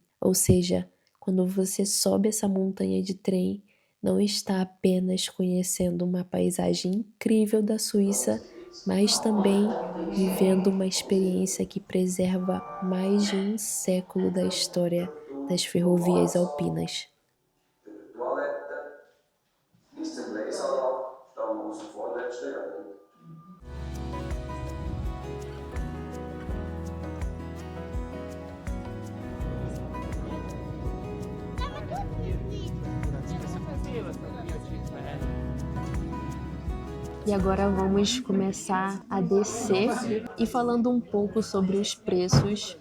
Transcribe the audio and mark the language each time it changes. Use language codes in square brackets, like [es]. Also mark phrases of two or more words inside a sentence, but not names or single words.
[pt] Ou seja, quando você sobe essa montanha de trem, não está apenas conhecendo uma paisagem incrível da Suíça, mas também vivendo uma experiência que preserva mais de um século da história das ferrovias alpinas. [de] Toilette bis zum Gleisalarm stammen aus dem vorletzten Jahrhundert. [pt] E agora vamos começar a descer e falando um pouco sobre os preços.